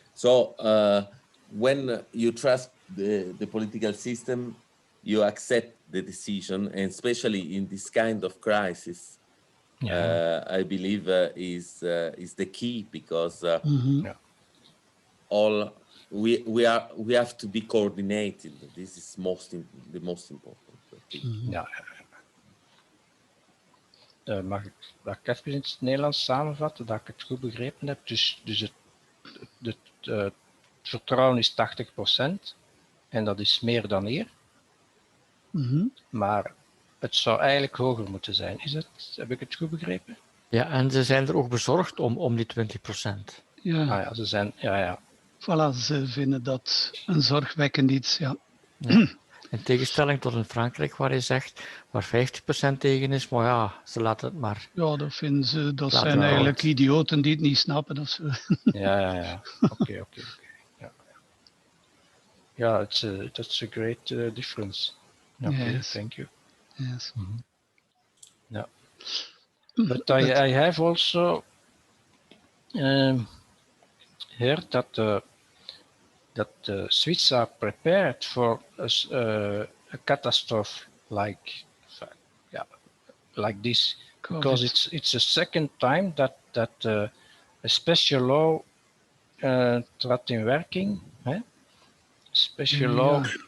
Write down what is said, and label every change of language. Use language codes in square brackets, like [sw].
[en] So when you trust the political system, you accept the decision, and especially in this kind of crisis, I believe is the key, because we have to be coordinated. This is the most important thing. [nl] Mag ik even in het Nederlands samenvatten, dat ik het goed begrepen heb? Dus het vertrouwen is 80% en dat is meer dan eer. Maar het zou eigenlijk hoger moeten zijn. Heb ik het goed begrepen? Ja, en ze zijn er ook bezorgd om die 20%. Ja. Ze zijn, ja. Voilà, ze vinden dat een zorgwekkend iets, ja. In tegenstelling tot in Frankrijk, waar je zegt, waar 50% tegen is, maar ja, ze laten het maar. Ja, dat vinden ze, dat zijn eigenlijk idioten die het niet snappen of zo. Ja. Oké. [en] Ja, that's a great difference. Okay, yes. Thank you. Yes. Yeah. But I have also heard that the Swiss are prepared for a catastrophe like this, because it's the second time that a special law [nl] trad in werking. [en] Special law